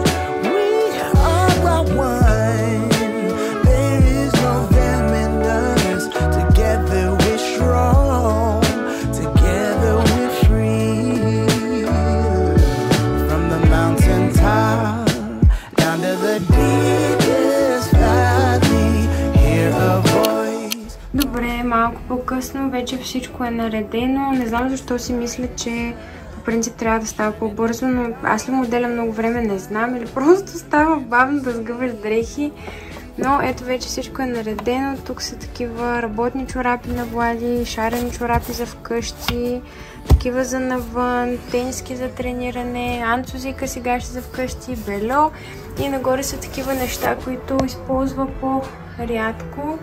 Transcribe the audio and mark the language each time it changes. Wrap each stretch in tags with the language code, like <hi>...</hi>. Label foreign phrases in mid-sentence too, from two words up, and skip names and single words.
<en>We are one. There is no them and us. Together we're strong. Together we're free. From the mountain top down to the deepest valley, hear a voice.</en> <bg>Добре, малко по-късно вече всичко е наредено. Не знам защо си мисля, че по принцип трябва да става по-бързо, но аз ли му отделям много време, не знам, или просто става бавно да сгъваш дрехи. Но ето вече всичко е наредено. Тук са такива работни чорапи на Влади, шарени чорапи за вкъщи, такива за навън, тениски за трениране, анцузи късигаши за вкъщи, бельо и нагоре са такива неща, които използва по-рядко.</bg>